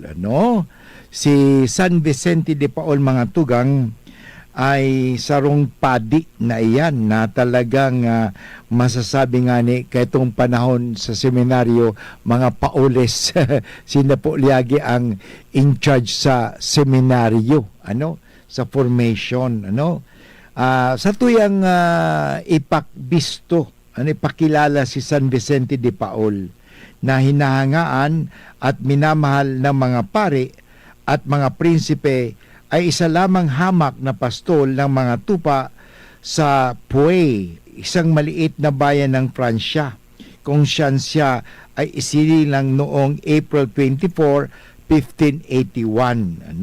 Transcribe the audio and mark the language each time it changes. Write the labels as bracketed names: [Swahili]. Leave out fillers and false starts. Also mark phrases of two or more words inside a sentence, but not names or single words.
[Bikol] Si San Vicente de Paul, mga tugang, ay sarong padi na iyan na talagang masasabi nga ni kaitong panahon sa seminaryo, mga Paules, sina po liyagi ang [English] in charge [Bikol] sa seminaryo, sa formation. Sa tuyang ipakbisto, [Filipino] ipakilala si San Vicente de Paul na hinahangaan at minamahal ng mga pari at mga prinsipe, ay isa lamang hamak na pastol ng mga tupa sa Puey, isang maliit na bayan ng Pransya, kung siya ay isinilang noong April 24, 1581.